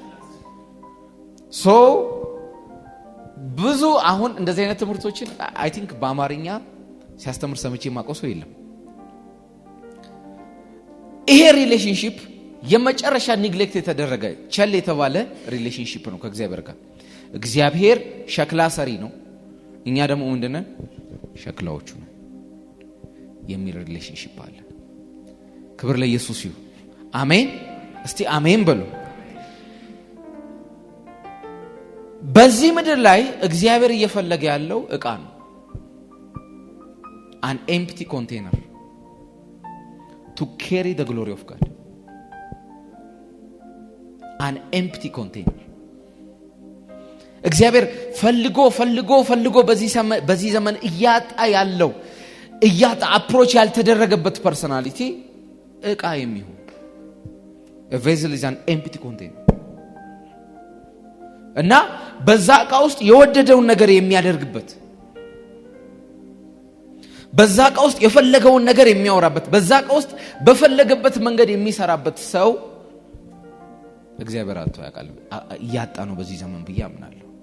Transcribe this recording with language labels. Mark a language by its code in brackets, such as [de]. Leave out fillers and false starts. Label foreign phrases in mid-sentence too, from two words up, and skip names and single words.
[am] ብዙ አሁን እንደዚህ አይነት ትምህርቶችን [en] I think [am] በአማርኛ ሲያስተምር ሰምቼ ማቆሶ የለም። ይሄ ሪሌሽንሺፕ የመጨረሻ ኒግሌክት የተደረገ ቸል የተባለ ሪሌሽንሺፕ ነው ከእግዚአብሔር ጋር። እግዚአብሔር ሸክላ ሰሪ ነው፣ እኛ ደግሞ ምንድነን? ሸክላዎቹ ነው የሚል ሪሌሽንሺፕ አለ። ክብር ለኢየሱስ ይሁን። አሜን። እስቲ አሜን በሉ። በዚህ ምድር ላይ እግዚአብሔር እየፈለገ ያለው ዕቃ ነው። [en] an empty container to carry the glory of God. an empty container [am] እግዚአብሔር ፈልጎ በዚህ ዘመን እያጣ አፕሮች ያልተደረገበት ፐርሰናሊቲ ዕቃ የሚሆን [en] a vessel is an empty container [am] እና በዛ ዕቃ ውስጥ የወደደውን ነገር የሚያደርግበት በዛ ዕቃ ውስጥ የፈለገውን ነገር የሚያወራበት በዛ ዕቃ ውስጥ በፈለገበት መንገድ የሚሰራበት ሰው እግዚአብሔር አጥቶ ያውቃል እያጣ ነው በዚህ ዘመን ብዬ አምናለሁ።